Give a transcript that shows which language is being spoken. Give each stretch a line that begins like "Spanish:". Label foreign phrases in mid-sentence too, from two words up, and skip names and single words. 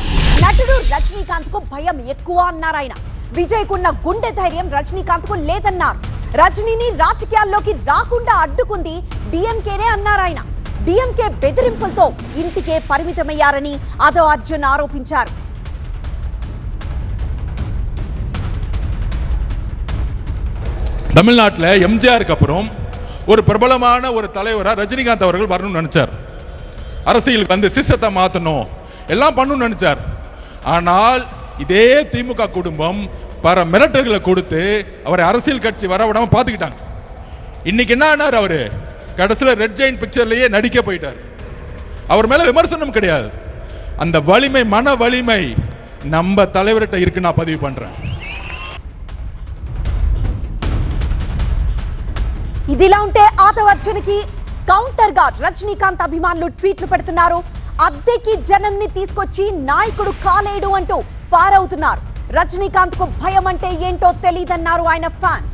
Telugu: నటుడు రజనీకాంత్ కు భయం ఎక్కువ అన్నారు ఆయన. విజయ్ కున్న గుండె ధైర్యం రజనీకాంత్ కు లేదన్నారు. రజనీని రాజకీయాల్లోకి రాకుండా అడ్డుకుంది డిఎంకేనే అన్నారు ఆయన. డిఎంకే బెదిరింపులతో ఇంటికే పరిమితమయ్యారని ఆదవ్ అర్జున్ ఆరోపించారు.
Tamil: தமிழ்நாட்டில் எம்ஜிஆருக்கு அப்புறம் ஒரு பிரபலமான ஒரு தலைவராக ரஜினிகாந்த் அவர்கள் வரணும்னு நினைச்சார். அரசியலுக்கு வந்து சிஸ்டத்தை மாற்றணும் எல்லாம் பண்ணணும்னு நினைச்சார். ஆனால் இதே திமுக குடும்பம் பல மிரட்டல்களை கொடுத்து அவரை அரசியல் கட்சி வர விடாமல் பார்த்துக்கிட்டாங்க. இன்னைக்கு என்ன ஆனார்? அவர் கடைசியில் ரெட் ஜெயின் பிக்சர்லேயே நடிக்க போயிட்டார். அவர் மேலே விமர்சனம் கிடையாது. அந்த வலிமை, மன வலிமை நம்ம தலைவர்கிட்ட இருக்கு. நான் பதிவு பண்ணுறேன்.
Telugu: ఇదిలా ఉంటే ఆదవ్ అర్జున్ కి కౌంటర్ గా రజనీకాంత్ అభిమానులు ట్వీట్లు పెడుతున్నారు. అద్దెకి జనంని తీసుకొచ్చి నాయకుడు కాలేడు అంటూ ఫైర్ అవుతున్నారు. రజనీకాంత్ కు భయం అంటే ఏంటో తెలియదన్నారు ఆయన ఫ్యాన్స్.